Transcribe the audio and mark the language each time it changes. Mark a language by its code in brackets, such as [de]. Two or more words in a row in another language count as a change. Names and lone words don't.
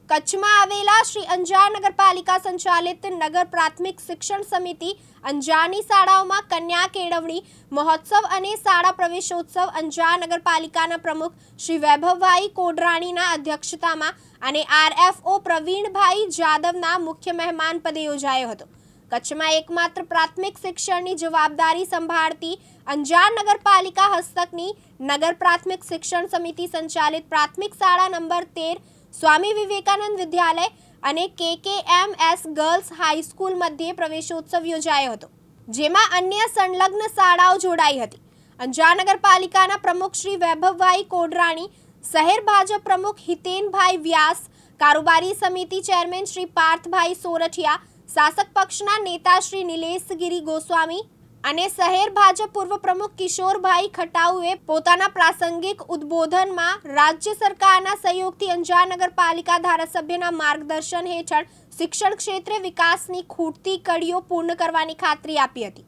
[gu] કચ્છમાં આવેલા શ્રી અંજાર નગરપાલિકા સંચાલિત નગર પ્રાથમિક શિક્ષણ સમિતિ અંજારની શાળાઓમાં કન્યા કેળવણી મહોત્સવ અને શાળા પ્રવેશોત્સવ અંજાર નગરપાલિકાના પ્રમુખ શ્રી વૈભવભાઈ કોડરાણીના અધ્યક્ષતામાં અને આરએફઓ પ્રવીણભાઈ જાદવના મુખ્ય મહેમાન પદે યોજાયો હતો। કચ્છમાં એકમાત્ર પ્રાથમિક શિક્ષણની જવાબદારી સંભાળતી અંજાર નગરપાલિકા હસ્તકની નગર પ્રાથમિક શિક્ષણ સમિતિ સંચાલિત પ્રાથમિક શાળા નંબર 13 स्वामी विवेकानंद विद्यालय અને KKMS गर्ल्स हाईस्कूल મધ્ય પ્રવેશોત્સવ યોજાયો હતો, જેમાં અન્ય સંલગ્ન શાળાઓ જોડાઈ હતી। અંજાર નગરપાલિકાના પ્રમુખ શ્રી વૈભવભાઈ કોડરાણી, શહેર ભાજપ પ્રમુખ હિતેનભાઈ વ્યાસ, કારોબારી સમિતિ ચેરમેન શ્રી પાર્થભાઈ સોરઠિયા, શાસક પક્ષના નેતા શ્રી નિલેશગીરી ગોસ્વામી અને શહેર ભાજપ પૂર્વ પ્રમુખ કિશોરભાઈ ખટાઉએ પોતાના પ્રાસંગિક ઉદ્બોધનમાં રાજ્ય સરકારના સહયોગથી અંજાર નગરપાલિકા ધારાસભ્યના માર્ગદર્શન હેઠળ શિક્ષણ ક્ષેત્રે વિકાસની ખૂટતી કડીઓ પૂર્ણ કરવાની ખાતરી આપી હતી।